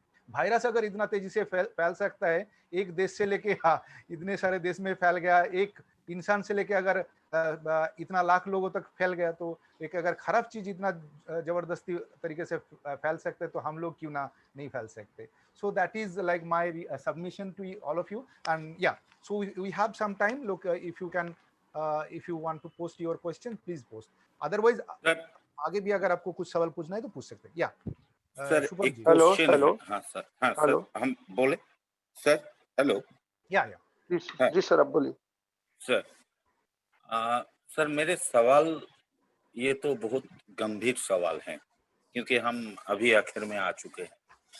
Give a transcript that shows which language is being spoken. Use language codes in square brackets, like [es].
[hi] Virus अगर इतना तेजी से फैल सकता है, एक देश से लेके इतने सारे देश में फैल गया, एक इंसान से लेके अगर इतना लाख लोगों तक फैल गया, तो एक अगर खराब चीज इतना जबरदस्ती तरीके से फैल सकते तो हम लोग क्यों ना नहीं फैल सकते. [en] So that is like my submission to all of you. And yeah, so we have some time. Look, if you can, if you want to post your question, please post. [hi] Otherwise, आगे भी अगर आपको कुछ सवाल पूछना है तो पूछ सकते हैं. Yeah. सर एक क्वेश्चन है. हाँ सर, हाँ सर, हम बोले सर. हेलो. या जी सर, आप बोलिए सर. सर मेरे सवाल ये तो बहुत गंभीर सवाल हैं, क्योंकि हम अभी आखिर में आ चुके हैं.